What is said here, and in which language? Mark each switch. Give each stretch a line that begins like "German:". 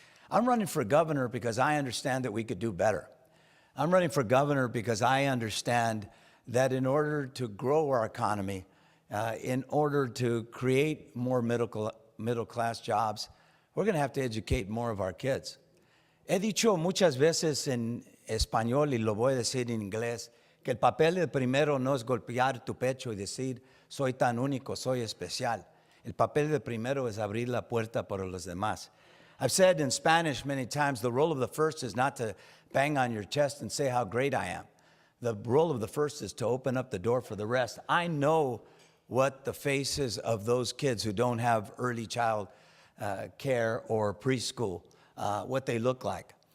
English: I'm running for governor because I understand that we could do better. I'm running for governor because I understand that in order to grow our economy, in order to create more middle-class jobs, we're going to have to educate more of our kids.
Spanish: He dicho muchas veces en español, y lo voy a decir en inglés, que el papel de primero no es golpear tu pecho y decir, soy tan único, soy especial. El papel de primero es abrir la puerta para los demás.
English: I've said in Spanish many times, the role of the first is not to bang on your chest and say how great I am. The role of the first is to open up the door for the rest. I know what the faces of those kids who don't have early child care or preschool, what they look like.